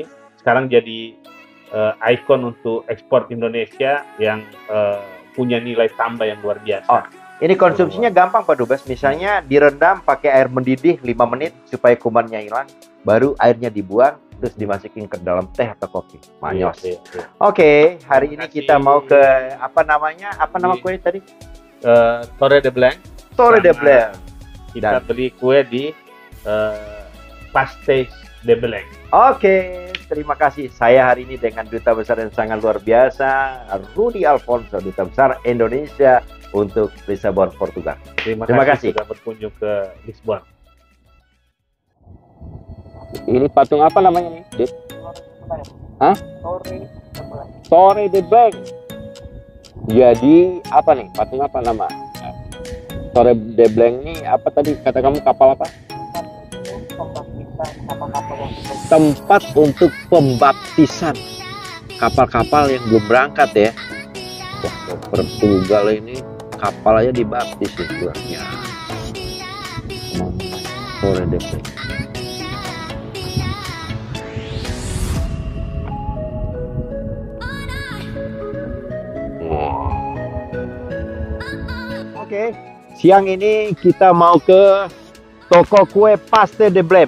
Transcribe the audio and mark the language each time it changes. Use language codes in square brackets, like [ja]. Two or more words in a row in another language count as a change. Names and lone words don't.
[id] Sekarang jadi ikon untuk ekspor Indonesia yang punya nilai tambah yang luar biasa. Oh. Ini konsumsinya gampang Pak Dubes. Misalnya direndam pakai air mendidih 5 menit supaya kumannya hilang. Baru airnya dibuang, terus dimasukin ke dalam teh atau kopi. Manyos. Iya, iya. Oke, hari ini Terima kita kasih. mau ke apa namanya? Apa nama Di- kue tadi? Torre de Blanc. Torre de Sama Blanc. Kita Dan- beli kue di Pastéis de Blanc. Oke, terima kasih. Saya hari ini dengan duta besar yang sangat luar biasa, Rudy Alfonso, duta besar Indonesia untuk Lisbon, Portugal. Terima kasih. sudah berkunjung ke Lisbon. Ini patung apa namanya nih? Hah? Torre de Blanc. Jadi apa nih? Patung apa nama? Torre de Blanc ini apa tadi kata kamu, kapal apa? Tempat untuk pembaptisan kapal-kapal yang belum berangkat ya. Wah, Portugal ini kapal aja dibaptis istilahnya. Torre de Belém. Oke, siang ini kita mau ke toko kue Paste de Belém.